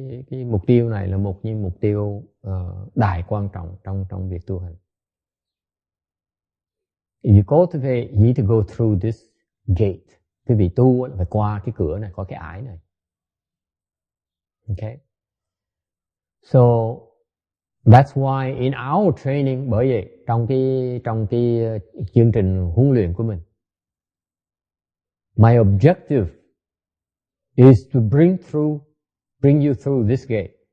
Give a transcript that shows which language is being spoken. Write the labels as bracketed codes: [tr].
[vi] Cái mục tiêu này là một mục tiêu đại quan trọng trong việc tu hành. [en] If you cultivate, you need to go through this gate. [vi] Quý vị tu phải qua cái cửa này, qua cái ải này. Okay? [en] So that's why in our training, [vi] bởi vậy trong cái chương trình huấn luyện của mình, [en] my objective is to bring you through this gate.